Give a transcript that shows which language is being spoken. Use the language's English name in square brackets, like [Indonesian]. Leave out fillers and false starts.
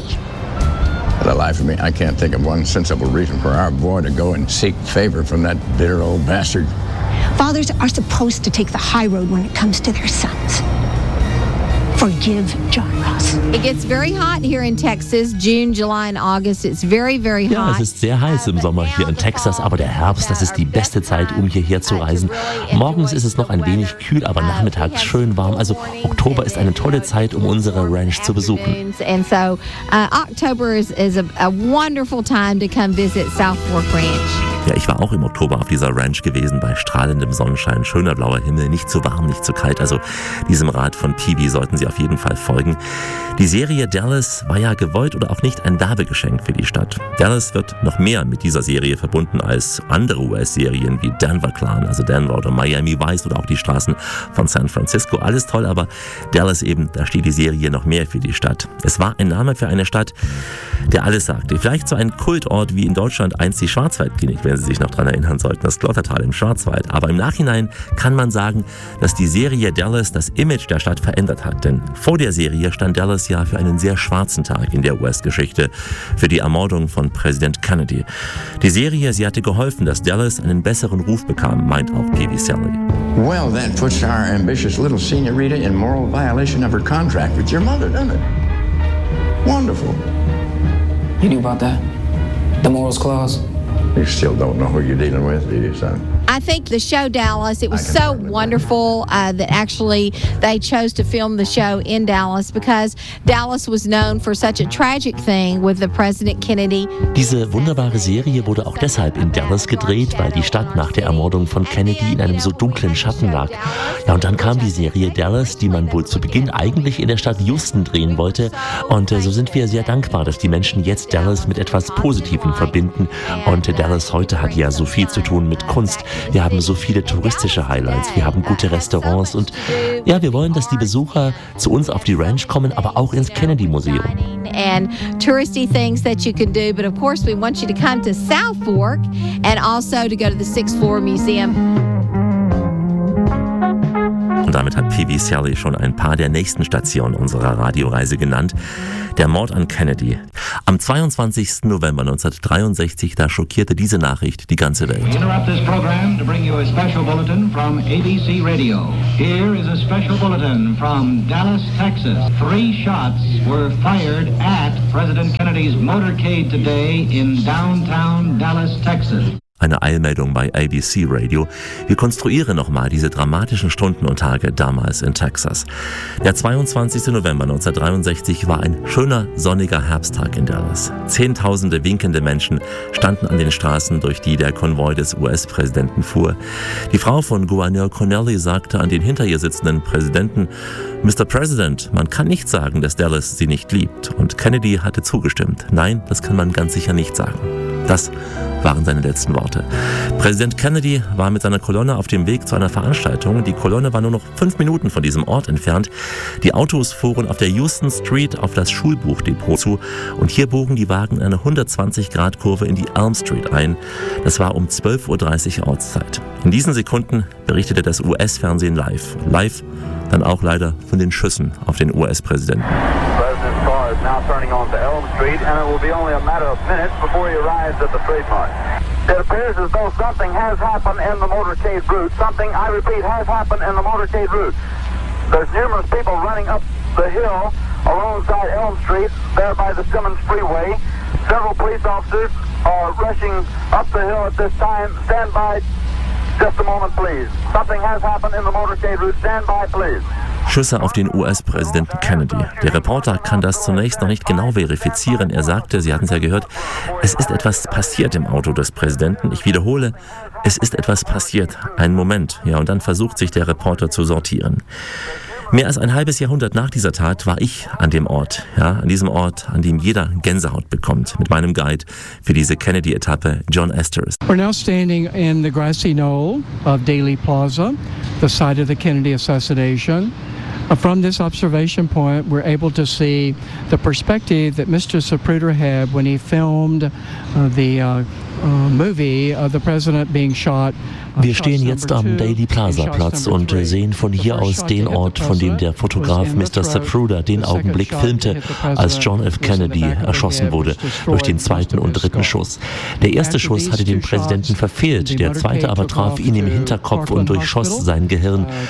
[English] For the life of me, I can't think of one sensible reason for our boy to go and seek favor from that bitter old bastard. Fathers are supposed to take the high road when it comes to their sons. Forgive John Ross. It gets very hot here in Texas, June, July and August. It's very, very hot. [German] Ja, es ist sehr heiß im Sommer hier in Texas, aber der Herbst, das ist die beste Zeit, um hierher zu reisen. Morgens ist es noch ein wenig kühl, aber nachmittags schön warm. Also Oktober ist eine tolle Zeit, um unsere Ranch zu besuchen. [English] And so October is a wonderful time to come visit South Fork Ranch. [German] Ja, ich war auch im Oktober auf dieser Ranch gewesen, bei strahlendem Sonnenschein, schöner blauer Himmel, nicht zu warm, nicht zu kalt. Also diesem Rat von TV sollten Sie auf jeden Fall folgen. Die Serie Dallas war ja gewollt oder auch nicht ein Werbegeschenk für die Stadt. Dallas wird noch mehr mit dieser Serie verbunden als andere US-Serien wie Denver Clan, also Denver oder Miami Vice oder auch die Straßen von San Francisco. Alles toll, aber Dallas eben, da steht die Serie noch mehr für die Stadt. Es war ein Name für eine Stadt, der alles sagte. Vielleicht so ein Kultort wie in Deutschland einst die Schwarzwaldklinik, wenn Sie sich noch daran erinnern sollten, das Glottertal im Schwarzwald. Aber im Nachhinein kann man sagen, dass die Serie Dallas das Image der Stadt verändert hat. Denn vor der Serie stand Dallas ja für einen sehr schwarzen Tag in der US-Geschichte, für die Ermordung von Präsident Kennedy. Die Serie, sie hatte geholfen, dass Dallas einen besseren Ruf bekam, meint auch P.V. Sally. [English] Well, that puts our ambitious little señorita in moral violation of her contract with your mother, doesn't it? Wonderful. You knew about that? The morals clause? You still don't know who you're dealing with, do you, son? I think the show Dallas, it was so wonderful that actually they chose to film the show in Dallas because Dallas was known for such a tragic thing with the President Kennedy. [German] Diese wunderbare Serie wurde auch deshalb in Dallas gedreht, weil die Stadt nach der Ermordung von Kennedy in einem so dunklen Schatten lag. Ja, und dann kam die Serie Dallas, die man wohl zu Beginn eigentlich in der Stadt Houston drehen wollte. Und so sind wir sehr dankbar, dass die Menschen jetzt Dallas mit etwas Positivem verbinden. Und Dallas heute hat ja so viel zu tun mit Kunst. Wir haben so viele touristische Highlights, wir haben gute Restaurants und ja, wir wollen, dass die Besucher zu uns auf die Ranch kommen, aber auch ins Kennedy Museum. [English] And touristy things that you can do, but of course we want you to come to South Fork and also to go to the Sixth Floor Museum. [German] Und damit hat P.V. Sally schon ein paar der nächsten Stationen unserer Radioreise genannt. Der Mord an Kennedy. Am 22. November 1963, da schockierte diese Nachricht die ganze Welt. [English] Interrupt this program to bring you a special bulletin from ABC Radio. Here is a special bulletin from Dallas, Texas. Three shots were fired at President Kennedy's motorcade today in downtown Dallas, Texas. [German] Eine Eilmeldung bei ABC Radio. Wir konstruieren nochmal diese dramatischen Stunden und Tage damals in Texas. Der 22. November 1963 war ein schöner, sonniger Herbsttag in Dallas. Zehntausende winkende Menschen standen an den Straßen, durch die der Konvoi des US-Präsidenten fuhr. Die Frau von Gouverneur Connally sagte an den hinter ihr sitzenden Präsidenten, Mr. President, man kann nicht sagen, dass Dallas sie nicht liebt. Und Kennedy hatte zugestimmt. Nein, das kann man ganz sicher nicht sagen. Das waren seine letzten Worte. Präsident Kennedy war mit seiner Kolonne auf dem Weg zu einer Veranstaltung. Die Kolonne war nur noch 5 Minuten von diesem Ort entfernt. Die Autos fuhren auf der Houston Street auf das Schulbuchdepot zu und hier bogen die Wagen eine 120-Grad-Kurve in die Elm Street ein. Das war um 12.30 Uhr Ortszeit. In diesen Sekunden berichtete das US-Fernsehen live. Live dann auch leider von den Schüssen auf den US-Präsidenten. [English] Now turning onto Elm Street, and it will be only a matter of minutes before he arrives at the trademark. It appears as though something has happened in the motorcade route. Something, I repeat, has happened in the motorcade route. There's numerous people running up the hill alongside Elm Street, there by the Simmons Freeway. Several police officers are rushing up the hill at this time. Stand by just a moment, please. Something has happened in the motorcade route. Stand by, please. [German] Schüsse auf den US-Präsidenten Kennedy. Der Reporter kann das zunächst noch nicht genau verifizieren. Er sagte, Sie hatten es ja gehört, es ist etwas passiert im Auto des Präsidenten. Ich wiederhole, es ist etwas passiert. Einen Moment. Ja, und dann versucht sich der Reporter zu sortieren. Mehr als ein halbes Jahrhundert nach dieser Tat war ich an dem Ort, ja, an diesem Ort, an dem jeder Gänsehaut bekommt, mit meinem Guide für diese Kennedy-Etappe, John Esters. [English] We're now standing in the grassy knoll of Daley Plaza, the site of the Kennedy assassination. From this observation point, we're able to see the perspective that Mr. Zapruder had when he filmed the movie of the president being shot. [German] Wir stehen jetzt am Daley Plaza Platz und sehen von hier aus den Ort, von dem der Fotograf Mr. Zapruder den Augenblick filmte, als John F. Kennedy erschossen wurde durch den zweiten und dritten Schuss. Der erste Schuss hatte den Präsidenten verfehlt, der zweite aber traf ihn im Hinterkopf und durchschoss sein Gehirn.